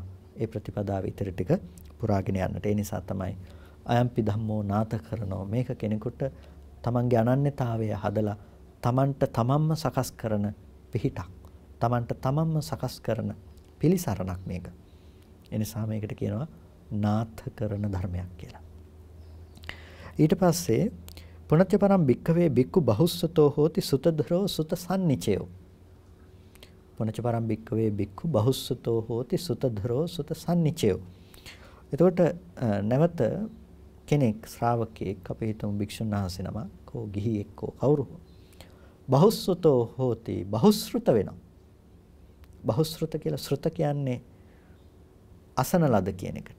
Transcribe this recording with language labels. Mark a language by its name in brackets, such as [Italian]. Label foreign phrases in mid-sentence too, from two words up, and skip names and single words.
[Sinhala] ඒ ප්‍රතිපදාව ඉදිරි ටික පුරාගෙන යන්නට. ඒ නිසා තමයි [Pali] අයම්පි ධම්මෝ නාත කරනෝ [Sinhala] මේක කෙනෙකුට තමන්ගේ අනන්‍යතාවය හදලා තමන්ට තමන්ම සකස් කරන පිහිටක්. තමන්ට තමන්ම සකස් කරන පිළිසරණක් මේක. ඒ නිසා මේකට කියනවා නාථ කරන ධර්මයක් කියලා. ඊට පස්සේ [Pali] පුනච්ච පරම් භික්ඛවේ භික්ඛු බහුස්සතෝ හෝති සුතධරෝ සුත සම්නිචයෝ. පුනච්ච පරම් භික්ඛවේ භික්ඛු බහුස්සතෝ හෝති සුතධරෝ සුත සම්නිචයෝ. [Sinhala] එතකොට නැවත කෙනෙක් ශ්‍රාවකෙක් අපි හිතමු භික්ෂුන් වහන්සේ නමක් හෝ ගිහියෙක් හෝ කවුරු [Pali] බහුස්සතෝ හෝති [Sinhala] බහුශ්‍රුත වෙනවා. බහුශ්‍රුත කියලා ශ්‍රුත කියන්නේ අසන ලද කියන එකට.